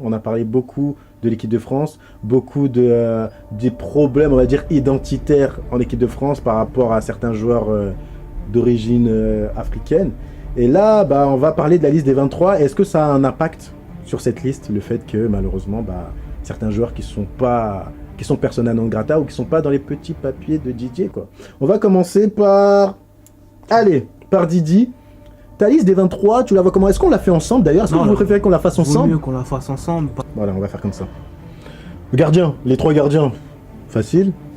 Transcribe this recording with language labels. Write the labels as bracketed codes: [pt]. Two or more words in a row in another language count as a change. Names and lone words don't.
[fr] On a parlé beaucoup de l'équipe de France, beaucoup des problèmes, on va dire, identitaires en équipe de France par rapport à certains joueurs d'origine africaine. Et là, on va parler de la liste des 23. Est-ce que ça a un impact sur cette liste, le fait que malheureusement, certains joueurs qui sont [la] persona non grata [fr] ou qui sont pas dans les petits papiers de Didier, quoi. On va commencer par Didi. Ta liste des 23, tu la vois comment? Est-ce qu'on l'a fait ensemble d'ailleurs? Est-ce que vous préférez qu'on la fasse Vaut ensemble? mieux qu'on la fasse ensemble. Voilà, on va faire comme ça. Gardien, les 3 gardiens. Facile.